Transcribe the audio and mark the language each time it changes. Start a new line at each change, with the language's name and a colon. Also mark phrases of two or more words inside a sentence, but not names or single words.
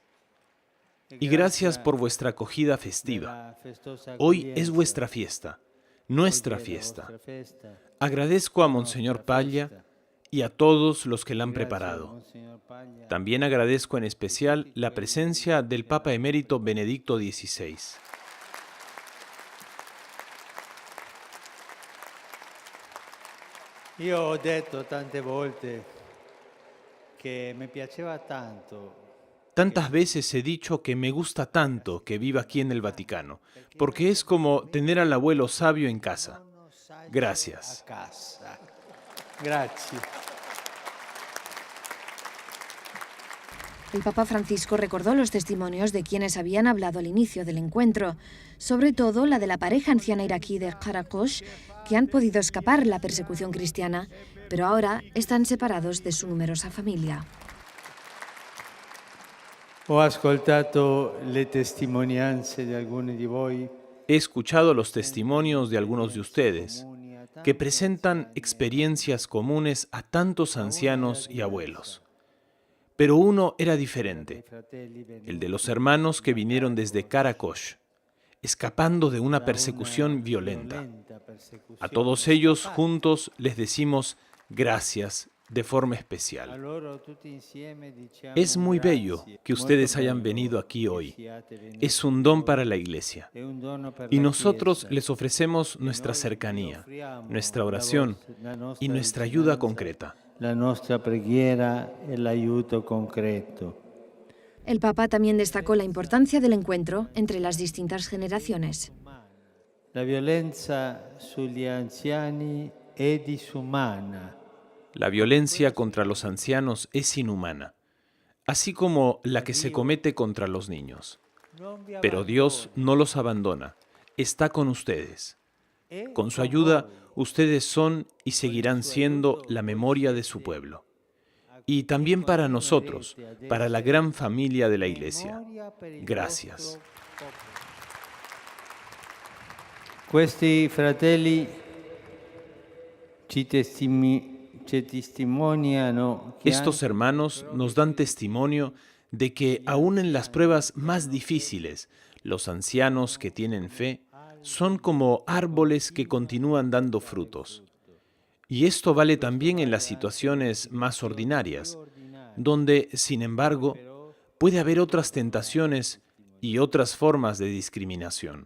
Spanish: Y gracias por vuestra acogida festiva. Hoy es vuestra fiesta, nuestra fiesta. Agradezco a Monseñor Paglia y a todos los que la han preparado. También agradezco en especial la presencia del Papa Emérito Benedicto XVI.
Italian: Io ho detto tante volte che mi piaceva tanto.
Spanish: Tantas veces he dicho que me gusta tanto que viva aquí en el Vaticano, porque es como tener al abuelo sabio en casa. Gracias. Gracias. El Papa Francisco recordó los testimonios de quienes habían hablado al inicio del encuentro, sobre todo la de la pareja anciana iraquí de Karakosh, que han podido escapar la persecución cristiana, pero ahora están separados de su numerosa familia.
Italian: Ho ascoltato le testimonianze di alcuni di voi.
Spanish: He escuchado los testimonios de algunos de ustedes, que presentan experiencias comunes a tantos ancianos y abuelos. Pero uno era diferente, el de los hermanos que vinieron desde Karakosh, escapando de una persecución violenta. A todos ellos juntos les decimos gracias de forma especial. Es muy bello que ustedes hayan venido aquí hoy. Es un don para la Iglesia. Y nosotros les ofrecemos nuestra cercanía, nuestra oración y nuestra ayuda concreta.
Italian: La nostra preghiera e l'aiuto concreto.
Spanish: El Papa también destacó la importancia del encuentro entre las distintas generaciones.
Italian: La violenza sugli anziani è disumana.
Spanish: La violencia contra los ancianos es inhumana, así como la que se comete contra los niños. Pero Dios no los abandona, está con ustedes. Con su ayuda, ustedes son y seguirán siendo la memoria de su pueblo. Y también para nosotros, para la gran familia de la Iglesia. Gracias.
Italian: Questi fratelli ci testimoniano que
Spanish: Estos hermanos nos dan testimonio de que aún en las pruebas más difíciles, los ancianos que tienen fe son como árboles que continúan dando frutos. Y esto vale también en las situaciones más ordinarias, donde, sin embargo, puede haber otras tentaciones y otras formas de discriminación.